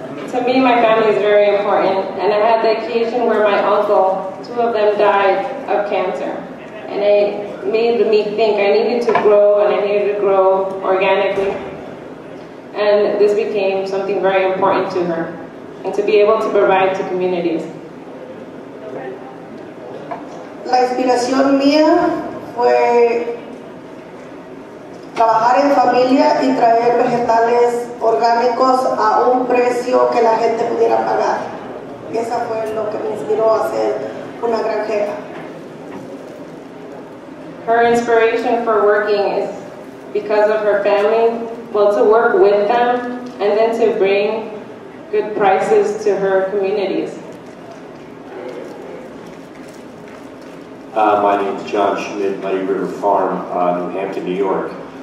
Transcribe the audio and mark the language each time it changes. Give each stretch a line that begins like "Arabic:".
English: To me, my family is very important, and I had the occasion where my uncle, 2 of them died of cancer, and it made me think I needed to grow, and I needed to grow organically, and this became something very important to her, and to be able to provide to communities.
Spanish: La inspiración mía fue trabajar en familia y traer vegetales orgánicos a un precio que la gente pudiera pagar. Esa fue lo que me inspiró a ser una granjera.
English: Her inspiration for working is because of her family, well, to work with them and then to bring good prices to her communities. My name is John Schmid, Muddy River Farm, New Hampton, New York.